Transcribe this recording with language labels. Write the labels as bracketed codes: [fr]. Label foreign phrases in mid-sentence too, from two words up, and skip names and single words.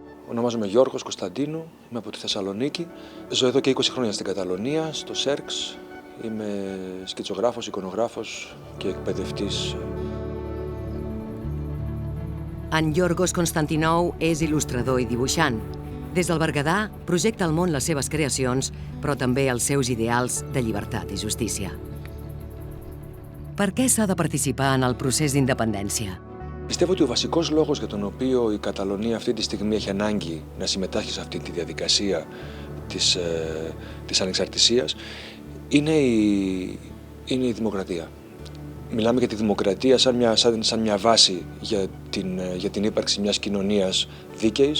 [el] Ονομάζομαι Γιώργος Κωνσταντίνου, είμαι από τη Θεσσαλονίκη. Ζω εδώ και 20 χρόνια στην Καταλωνία, στο ΣΕΡΚΣ. Είμαι σκητσογράφος, εικονογράφος και εκπαιδευτής. [ca] En Yorgos Constantinou és il·lustrador i dibuixant. Des del Berguedà projecta al món les seves creacions, però també els seus ideals de llibertat i justícia. Per què s'ha de participar en el procés d'independència? [el] Πιστεύω ότι ο βασικός λόγος για τον οποίο η Καταλωνία αυτή τη στιγμή έχει ανάγκη να συμμετάσχει σε αυτή τη διαδικασία της ανεξαρτησίας είναι η δημοκρατία. Μιλάμε για τη δημοκρατία σαν μια βάση για την ύπαρξη μιας κοινωνίας δίκαιης.